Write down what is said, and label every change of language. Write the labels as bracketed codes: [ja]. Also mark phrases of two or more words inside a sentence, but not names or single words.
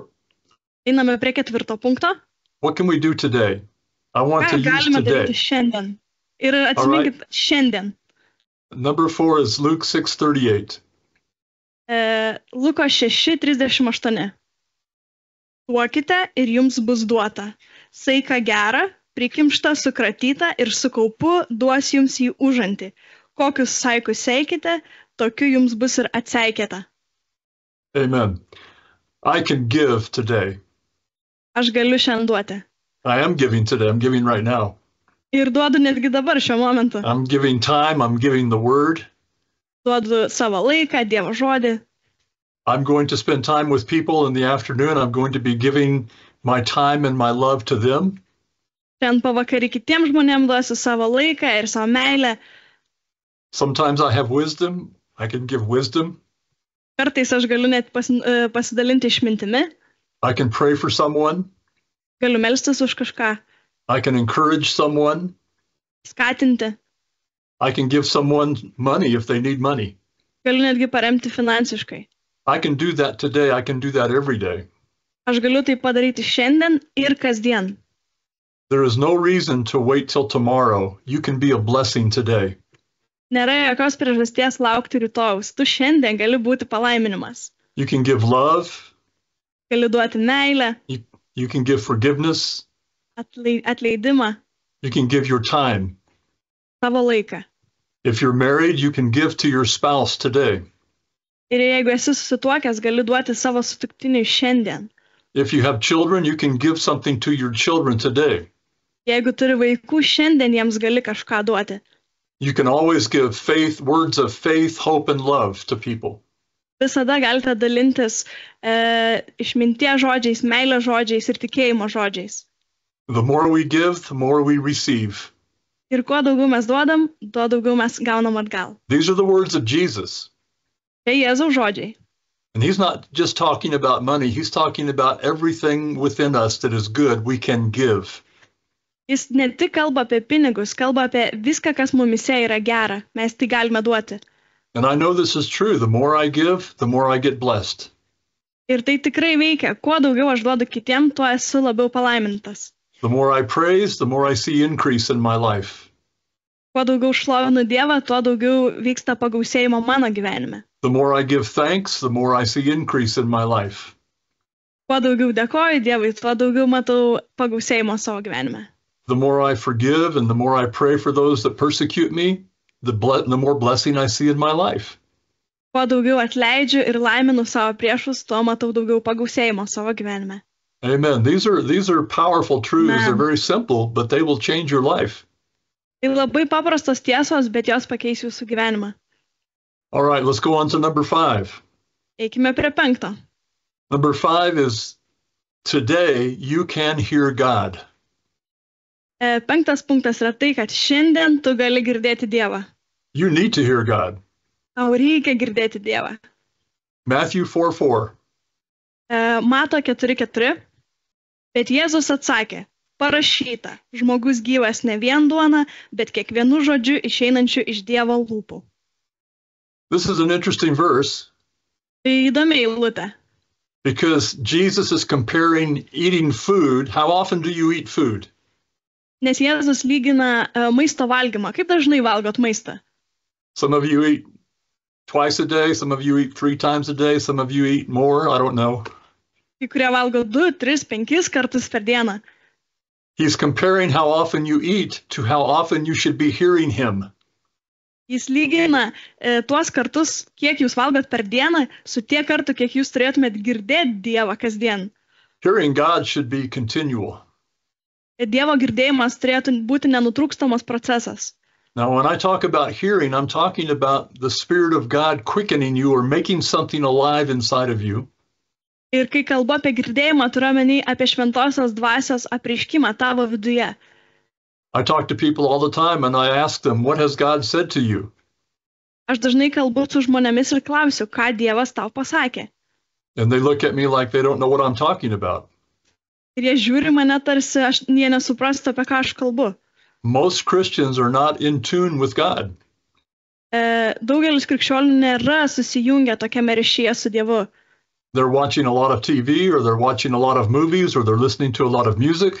[lt] Einame prie 4 punkto. [en] What can we do today? I want to use [lt] galime [en] today. [lt] daryti šiandien. Ir atsiminkit šiandien. [en] Number 4 is Luke 6:38. [lt] Luko 6:38. Duokite ir jums bus duota. Saiką gerą, prikimštą, sukratytą ir su kaupu duos jums jį užantį. Kokius saikus seikite, tokiu jums bus ir atseikėta. [en] Amen. I can give today. [lt] Aš galiu šiandien duoti. [en] I am giving today. I'm giving right now. [lt] Ir duodu netgi dabar šiuo momentu. [en] I'm giving time. I'm giving the word. [lt] Duodu savo laiką, Dievo žodį. [en] I'm going to spend time with people in the afternoon. I'm going to be giving my time and my love to them. [lt] Šiandien pavakarį kitiems žmonėms duosiu savo laiką ir savo meilę. [en] Sometimes I have wisdom. I can give wisdom. [lt] Kartais aš galiu net pasidalinti išmintimi. [en] I can pray for someone. [lt] Galiu melstis už kažką, [en] I can encourage someone. [lt] skatinti. [en] I can give someone money if they need money. [lt] Galiu netgi paremti finansiškai. [en] I can do that today. I can do that every day. [lt] Aš galiu tai padaryti šiandien ir kasdien. [en] There is no reason to wait till tomorrow. You can be a blessing today. [lt] Nėra jokios priežasties laukti rytojaus. Tu šiandien gali būti palaiminimas. [en] You can give love. [lt] Gali duoti meilę, [en] You can give forgiveness. [lt] atleidimą, [en] You can give your time. [lt] savo laiką. [en] If you're married, you can give to your spouse today. [lt] Ir jeigu esi susituokęs, gali duoti savo sutuktiniui šiandien. [en] If you have children, you can give something to your children today. [lt] Jeigu turi vaikų, šiandien jiems gali kažką duoti. [en] You can always give words of faith, hope, and love to people. [lt] Visada galite dalintis išminties žodžiais, meilės žodžiais ir tikėjimo žodžiais. [en] The more we give, the more we receive. [lt] Ir kuo daugiau mes duodam, tuo daugiau mes gaunam atgal. [en] These are the words of Jesus. [lt] Tai Jėzaus žodžiai. [en] And he's not just talking about money. He's talking about everything within us that is good we can give. [lt] Jis ne tik kalba apie pinigus, kalba apie viską, kas mumise yra gera. Mes tai galime duoti. [en] And I know this is true. The more I give, the more I get blessed. [lt] Ir tai tikrai veikia. Kuo daugiau aš duodu kitiem, tuo esu labiau palaimintas. [en] The more I praise, the more I see increase in my life. [lt] Kuo daugiau šlovinu Dievą, tuo daugiau vyksta pagausėjimo mano gyvenime. [en] The more I give thanks, the more I see increase in my life. [lt] Kuo daugiau dėkoju Dievui, tuo daugiau matau pagausėjimo savo gyvenime. [en] The more I forgive and the more I pray for those that persecute me, the more blessing I see in my life. [lt] Kuo daugiau atleidžiu ir laiminu savo priešus, tuo matau daugiau pagausėjimo savo gyvenime. [en] Amen. These are powerful truths. Amen. They're very simple, but they will change your life. [lt] Tai labai paprastos tiesos, bet jos pakeis jūsų gyvenimą. [en] All right, let's go on to number 5. [lt] Eikime prie 5. [en] Number 5 is today you can hear God. [lt] 5 punktas yra tai, kad šiandien tu gali girdėti Dievą. [en] You need to hear God. [lt] Tau reikia girdėti Dievą. [en] Matthew 4:4. [lt] Mato 4:4. Bet Jėzus atsakė, parašyta, žmogus gyvas ne vien duona, bet kiekvienu žodžiu išeinančiu iš Dievo lūpų. [en] This is an interesting verse [lt] Tai įdomi eilutė. [en] because Jesus is comparing eating food. How often do you eat food? [lt] Nes Jėzus lygina maisto valgymą. Kaip dažnai valgot maistą? [en] Some of you eat twice a day, some of you eat 3 times a day, some of you eat more, I don't know. [lt] Kai kurie valgo 2, 3, 5 kartus per dieną. [en] He's comparing how often you eat to how often you should be hearing him. [lt] Jis lygina tuos kartus, kiek jūs valgot per dieną, su tiek kartų, kiek jūs turėtumėt girdėti Dievą kasdien. [en] Hearing God should be continual. [lt] Dievo girdėjimas turėtų būti nenutrūkstamas procesas. [en] Now, when I talk about hearing, I'm talking about the Spirit of God quickening you or making something alive inside of you. [lt] Ir kai kalbu apie girdėjimą, turiu omeny apie šventosios dvasios apreiškimą tavo viduje. [en] I talk to people all the time and I ask them, what has God said to you? [lt] Aš dažnai kalbu su žmonėmis ir klausiu, ką Dievas tau pasakė. [en] And they look at me like they don't know what I'm talking about. [lt] Ir jie žiūri mane tarsi, jie nesuprastų, apie ką aš kalbu. [en] Most Christians are not in tune with God. [lt] Daugelis krikščionių nėra susijungę tokiame ryšyje su Dievu. [en] They're watching a lot of TV or they're watching a lot of movies or they're listening to a lot of music,